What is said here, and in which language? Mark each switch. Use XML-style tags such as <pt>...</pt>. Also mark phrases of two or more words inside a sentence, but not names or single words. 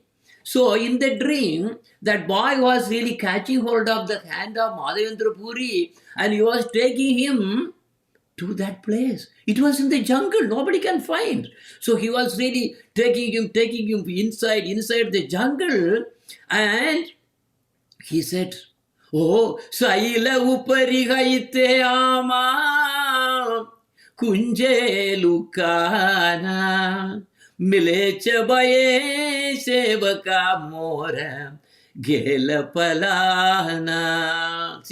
<en>So in the dream, that boy was really catching hold of the hand of Madhavendra Puri, and he was taking him to that place. It was in the jungle, nobody can find. So he was really taking him inside the jungle, and he said,</en> <bn>ওহ, শৈল উপরি গাইতে আমা কুঞ্জে লুকানা. মিলে চাবায়ে সেবক মোর গেল পালানা.</bn>